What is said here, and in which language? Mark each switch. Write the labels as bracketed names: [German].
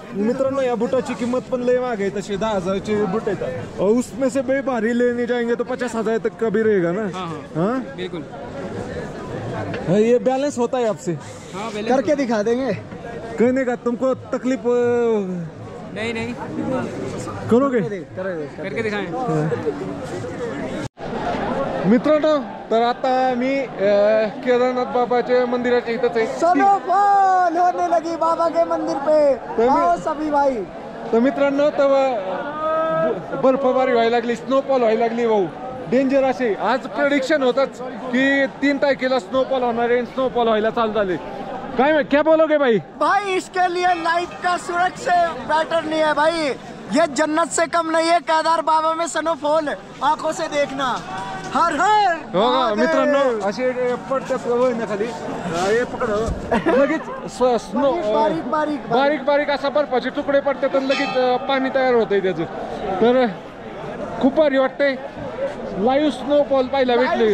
[Marathi] मित्रांनो, या बुटाची किंमत पण लय महाग आहे. तशी 10,000ची बुट आहेत. [Hindi] उसमें से भाई भारी लेने जाएंगे तो 50,000 तक का भी रहेगा ना. हाँ बिल्कुल. ये बैलेंस होता है आपसे? हाँ, करके दिखा देंगे. कहने का तुमको तकलीफ नहीं करोगे? करके दिखाएं. [Marathi] मित्रांनो, तर आता मी केदारनाथ बाबाच्या मंदिराच्या इथंच आहे. [Hindi] स्नोफॉल होने लगी बाबा के मंदिर पे. आओ सभी भाई. [Marathi] तर मित्रांनो, तर बर्फबारी व्हायला लागली, स्नोफॉल व्हायला लागली भाऊ. डेंजर असे आज प्रेडिक्शन होतच की 3 तारखेला स्नोफॉल होणार आहे. स्नोफॉल व्हायला चालू झाले. [Hindi] क्या बोलोगे भाई? इसके लिए लाइफ का सुरक्षा बेटर नहीं है भाई. ये जन्नत से कम नहीं है केदार बाबा में स्नोफॉल, आंखों से देखना। हर हर [Marathi] हो का मित्रांनो, असे पडतात वळणाखाली हे पकड लगेच स्नो बारीक बारीक बारीक बारीक असा बर्फाचे तुकडे पडतात आणि लगेच पाणी तयार होतंय त्याचं. तर खूप भारी वाटतंय. लाईव्ह स्नोफॉल पाहायला भेटले